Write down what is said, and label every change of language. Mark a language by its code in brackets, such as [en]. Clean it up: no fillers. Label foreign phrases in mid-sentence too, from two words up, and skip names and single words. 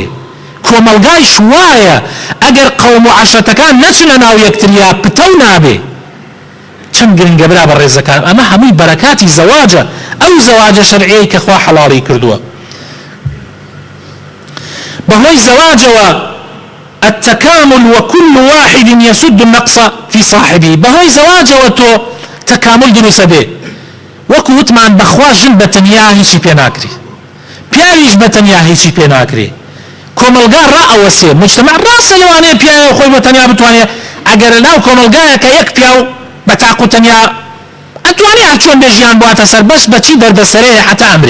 [ckb] کۆمەلگایش وایە ئەگەر قەوم و عەشرەتەکان نەچنە ناو یەکتریا پتەو نابێ. چەند گرنگە برا بە ڕێزەکان، ئەمە هەمووی بەرەکاتی زەواجە، ئەو زەواجە شەرعیەی کە خوا حەڵاڵی کردووە. بەهۆی زەواجەوە [ar] التكامل وكل واحد يسد النقص في صاحبه. [ckb] بهۆی زەواجەوە تۆ تەکامل دروسە بێ، وەکو وتمان بەخوا ژن بەتەنیا هیچی پێ ناکرێ، پیاویش بەتەنیا هیچی پێ ناکرێ. کۆمەلگا ڕائەوەسێ، مجتەمع ڕاستە لەوانەیە پیاوە خۆی بەتەنیا بتوانێت، ئەگەر لەناو کۆمەلگایەکە یەک پیاو بە تاق و تەنیا ئەتوانێ هەر چۆن بێ ژیان بواتە سەر، بەس بەچی دەردەسەرەیە حتا ئەمرێ.